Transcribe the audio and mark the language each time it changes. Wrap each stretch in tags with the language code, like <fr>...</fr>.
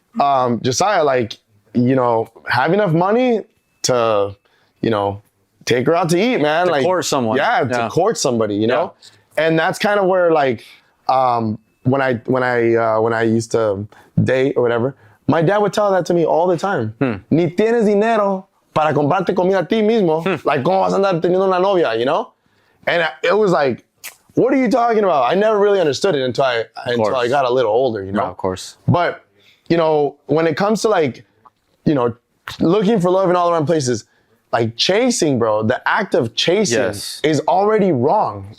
<en>Josiah, like, you know, have enough money to, you know, take her out to eat, man. To like court someone. Yeah, Yeah. to court somebody, you know? And that's kind of where like, when I used to date or whatever, my dad would tell that to me all the time.</en> <es>Ni tienes dinero para comprarte comida a ti mismo. Like, ¿cómo vas a andar teniendo una novia,</es> <en>you know? And it was like, what are you talking about? I never really understood it until I got a little older, you know? No, of course. But, you know, when it comes to like, you know, looking for love in all around places, like chasing, bro, the act of chasing is already wrong.</en>